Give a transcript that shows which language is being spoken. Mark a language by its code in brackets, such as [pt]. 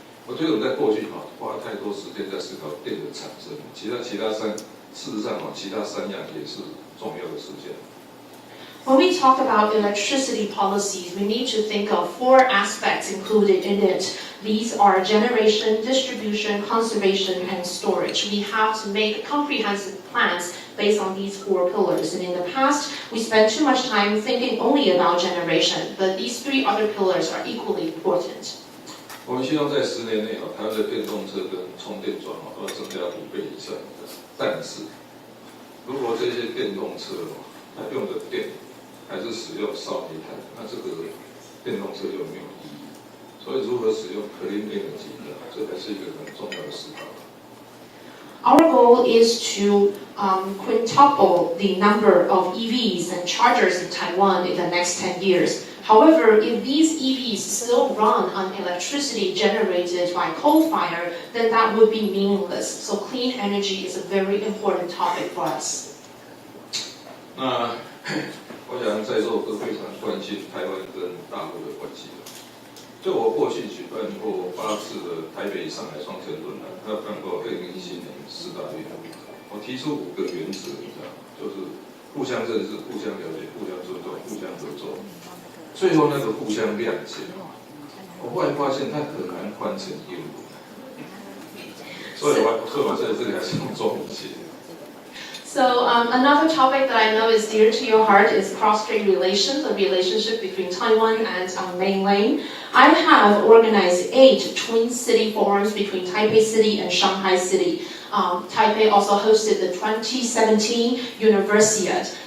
[zh] 我觉得我们在过去花太多时间在思考电的产生，事实上其他3样也是重要的事件。 [en] When we talk about electricity policies, we need to think of 4 aspects included in it. These are generation, distribution, conservation, and storage. We have to make comprehensive plans based on these 4 pillars. And in the past, we spent too much time thinking only about generation, but these 3 other pillars are equally important. [zh] 我们希望在10年内台湾的电动车跟充电桩都要增加5倍以上。但是，如果这些电动车它用的电还是使用烧煤炭，那这个电动车就没有意义。所以，如何使用 clean energy 这还是一个很重要的思考。 [en] Our goal is to quintuple the number of EVs and chargers in Taiwan in the next 10 years. However, if these EVs still run on electricity generated by coal fire, then that would be meaningless. So clean energy is a very important topic for us. [zh] 那我想在座都非常关心台湾跟大陆的关系。就我过去举办过8次的台北、上海双城论坛，还有办过2017年4大运动，我提出5个原则，就是互相认识、互相了解、互相尊重、互相合作，最后那个互相谅解，我后来发现它很难翻成英文，所以我在这里还是用中文写。 [en] So another topic that I know is dear to your heart is cross-strait relations, the relationship between Taiwan and mainland. I have organized 8 twin city forums between Taipei City and Shanghai City. Taipei also hosted the 2017 Universiade.